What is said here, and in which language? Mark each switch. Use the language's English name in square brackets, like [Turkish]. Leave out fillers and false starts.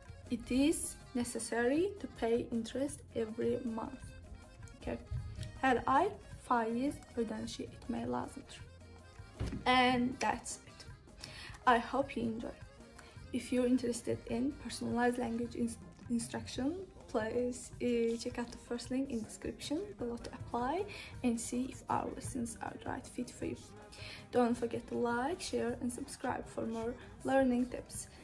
[English] It is necessary to pay interest every month. Okay. [Azerbaijani] Hər ay faiz ödənişi etmək lazımdır. [English] And that's it. I hope you enjoy. If you're interested in personalized language instruction, please check out the first link in the description below to apply and see if our lessons are the right fit for you. Don't forget to like, share and subscribe for more learning tips.